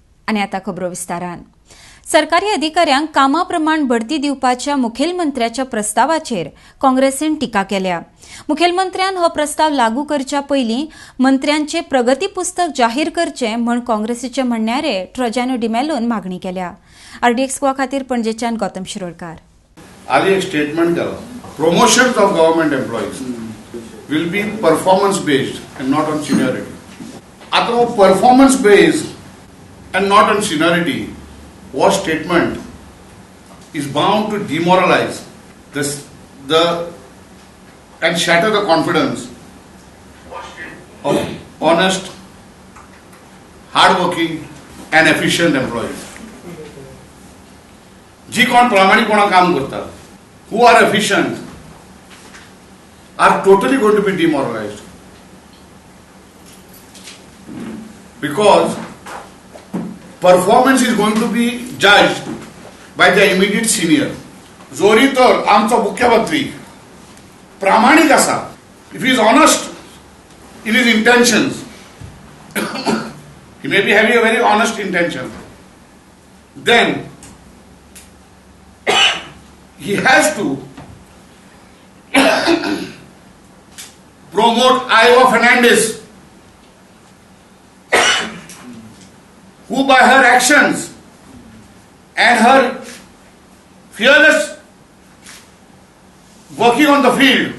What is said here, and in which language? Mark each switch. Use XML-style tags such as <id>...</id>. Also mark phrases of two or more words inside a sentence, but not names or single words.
<kok>आनी आतां खबरो विस्तारान. सरकारी अधिकाऱ्यांक कामा प्रमाण बढती दिवपाच्या मुखेलमंत्र्याच्या प्रस्तावाचेर काँग्रेसीन टिका केल्या. मुखेलमंत्र्यान हो प्रस्ताव लागू करच्या पयलीं मंत्र्यांचे प्रगती पुस्तक जाहीर करचें म्हण काँग्रेसीचे म्हणण्यारे ट्रजानो डिमेलोन मागणी केल्या. RDXGOA खातीर पणजेच्यान गौतम शिरोडकार. आली एक स्टेटमेंट केलो.</kok> <en>Promotions of government employees will be performance based and not on seniority. आता performance based and not on seniority what statement is bound to demoralize the and shatter the confidence of honest, hard-working and efficient employees.</en> <kok>जी कोण प्रामाणिकपणान काम करता,</kok> <en>who are efficient, are totally going to be demoralized because performance is going to be judged by the immediate senior.</en> <kok>जोरी तर आमचो मुख्यमंत्री प्रामाणिक आसा,</kok> <en>if he is honest in his intentions, he may be having a very honest intention, then he has to promote Iowa Fernandez, who by her actions and her fearless working on the field.</en>